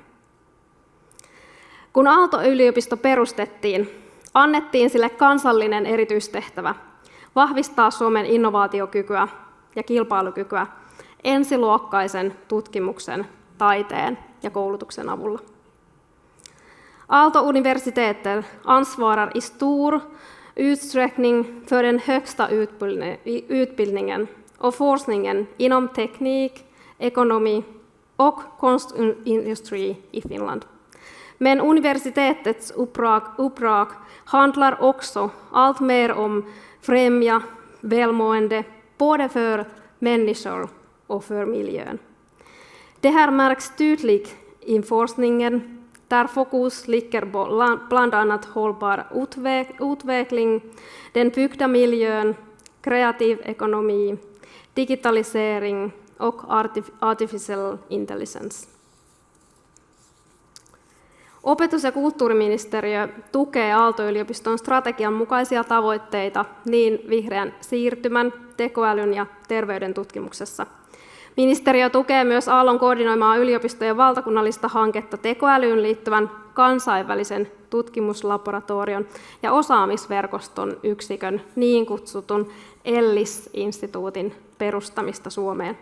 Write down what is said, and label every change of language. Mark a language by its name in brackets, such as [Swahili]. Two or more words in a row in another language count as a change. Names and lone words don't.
[Finnish] Kun Aalto-yliopisto perustettiin, annettiin sille kansallinen erityistehtävä vahvistaa Suomen innovaatiokykyä ja kilpailukykyä ensiluokkaisen tutkimuksen, taiteen ja koulutuksen avulla. [Swedish] Aalto Universiteter ansvarar i stor utsträckning för den högsta utbildningen och forskningen inom teknik, ekonomi och konstindustri i Finland. Men universitetets uppdrag handlar också allt mer om främja välmående både för människor och för miljön. Det här märks tydligt i forskningen där fokus ligger på bland annat hållbar utveckling, den byggda miljön, kreativ ekonomi, digitalisering och [English] artificial intelligence. [Finnish] Opetus- ja kulttuuriministeriö tukee Aalto-yliopiston strategian mukaisia tavoitteita niin vihreän siirtymän, tekoälyn ja terveyden tutkimuksessa. Ministeriö tukee myös Aallon koordinoimaa yliopistojen valtakunnallista hanketta tekoälyyn liittyvän kansainvälisen tutkimuslaboratorion ja osaamisverkoston yksikön, niin kutsutun ELLIS-instituutin perustamista Suomeen.